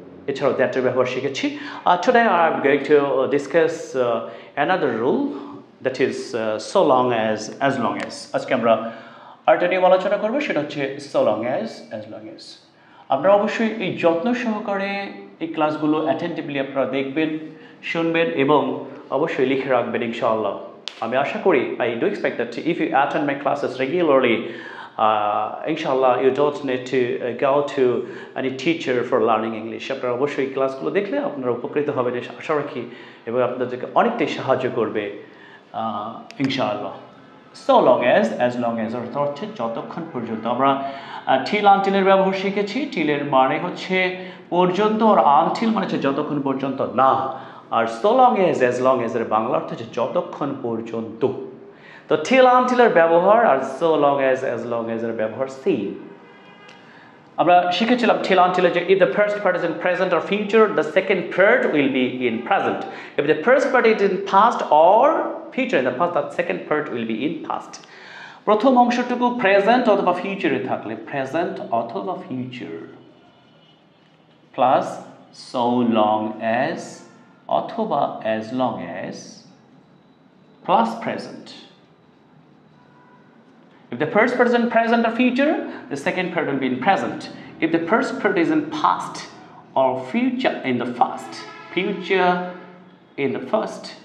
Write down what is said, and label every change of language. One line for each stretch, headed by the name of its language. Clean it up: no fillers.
Bangla: এছাড়াও দ্যাটের ব্যবহার শিখেছি।
English: Today I am going to discuss another rule, that is so long as long as.
Bangla: আজকে আমরা আরেকটা নিয়ম আলোচনা করব, সেটা হচ্ছে so long as long as. আপনারা অবশ্যই এই যত্ন সহকারে এই ক্লাসগুলো অ্যাটেন্টিভলি আপনারা দেখবেন, শুনবেন এবং অবশ্যই লিখে রাখবেন ইনশাআল্লাহ। আমি আশা করি,
English: I do expect that if you attend my classes regularly, inshallah you don't need to go to any teacher for learning English.
Bangla: আপনারা অবশ্যই এই ক্লাসগুলো দেখলে আপনারা উপকৃত হবেন আশা রাখি এবং আপনাদেরকে অনেকটাই সাহায্য করবে ইনশাআল্লাহ। So long as long as অর্থ হচ্ছে যতক্ষণ পর্যন্ত। আমরা till until এর ব্যবহার শিখেছি। till এর মানে হচ্ছে পর্যন্ত, আর until মানে হচ্ছে যতক্ষণ পর্যন্ত না। আর so long as long as এর বাংলা অর্থ হচ্ছে যতক্ষণ পর্যন্ত। তো till until এর ব্যবহার আর so long as long as এর ব্যবহার same। আমরা শিখেছিলাম
English: till until যে if the first part is in present or future, the second part will be in present. If the first part is in past or future in the past, the second part will be in past.
Bangla: প্রথম অংশটুকু present অথবা ফিউচারে থাকলে present অথবা future plus so long as অথবা as long as plus present.
English: If the first part is in present or future, the second part will be in present. If the first part is in past or future in the past, future in the first.